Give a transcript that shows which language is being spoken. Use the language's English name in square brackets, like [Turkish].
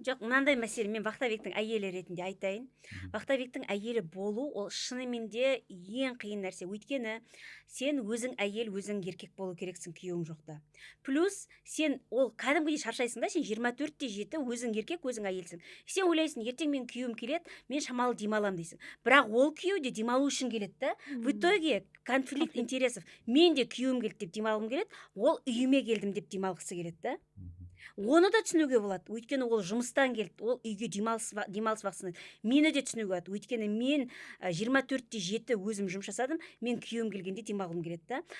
[Kazakh] Жоқ, мынандай мәселе, мен вахтовиктің әйелі ретінде айтайын. Вахтовиктің әйелі болу ол шынымен де ең қиын нәрсе. Өйткені сен өзің әйел, өзің еркек болу керексің күйеуің жоқта. Плюс сен ол кәдімгідей шаршайсың да, сен 24/7 өзің еркек, өзің әйелсің. Сен ойлайсың, ертең мен күйеуім келеді, мен шамалы демалам дейсің. Бірақ ол күйеу де демалу үшін келеді да. [Russian] В итоге конфликт интересов. [Kazakh] Мен де күйеуім келді деп демалғым келеді, ол үйіме келдім деп демалғысы келеді да. Оны да түсінуге болады, өйткені ол жұмыстан келді, ол үйге демалыс уақытысында. Мені де түсінуге болады, өйткені мен 24/7 өзім жұмыс жасадым, мен күйеуім келгенде демалғым келеді да.